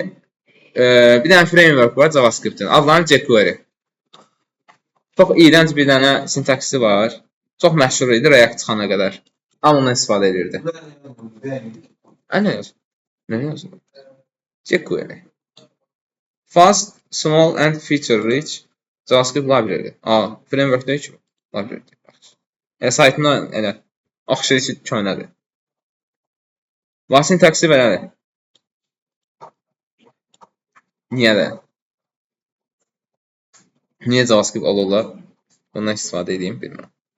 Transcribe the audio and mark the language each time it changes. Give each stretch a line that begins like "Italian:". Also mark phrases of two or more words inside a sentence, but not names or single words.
Azerbaijani: Bir dənə framework var JavaScript-in. Adlanır jQuery. Çox iyrənc bir dənə sintaksi var. Çox məşhur idi React çıxana qədər. Amma ondan istifadə edirdi. Nə yazır? Nə yazır? jQuery.
English: Fast, small and feature-rich JavaScript library.
Azerbaijani: Framework deyil ki, library. Saytından elə oxşayır ki, köynədir. Və sintaksi belədir. Niyə də? Niyə JavaScript alırlar? Ondan istifadə edeyim, bilmirəm.